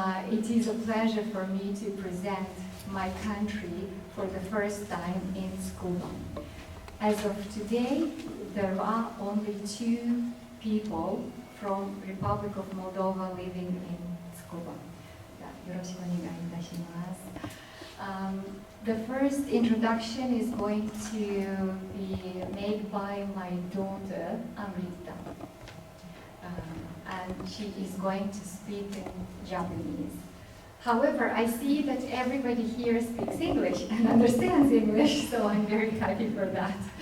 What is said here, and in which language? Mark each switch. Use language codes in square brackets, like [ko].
[en] It is a pleasure for me to present my country for the first time in Tsukuba. As of today, there are only 2 people from Republic of Moldova living in Tsukuba. [ja] よろしくお願いいたします。 [en] The first introduction is going to be made by my daughter, Amrita. And she is going to speak in Japanese. However, I see that everybody here speaks English and understands English, so I'm very happy for that.